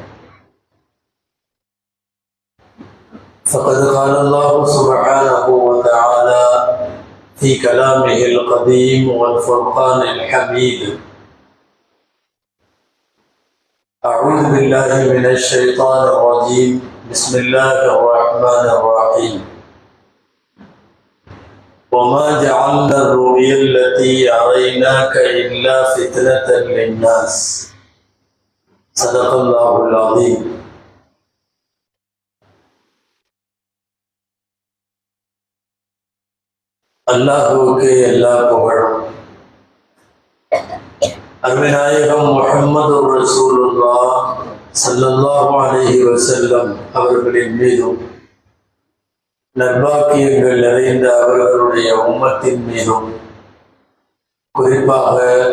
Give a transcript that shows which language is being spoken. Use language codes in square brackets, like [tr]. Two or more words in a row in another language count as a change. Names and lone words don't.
[ar] فقد قال الله سبحانه وتعالى في كلامه القديم والفرقان الحميد: أعوذ بالله من الشيطان الرجيم، بسم الله الرحمن الرحيم. وما جعلنا الرؤيا التي أريناك إلا فتنة للناس. صدق الله العظيم. [ta] அல்லாஹுவுக்கு எல்லா புகழும். அருமைநாயகம் முஹம்மது [ar] رسول الله صلى الله عليه وسلم [ta] அவர்களின் மீதும், நற்பாக்கியங்கள் நிறைந்த அவர்களுடைய உம்மத்தின் மீதும், குறிப்பாக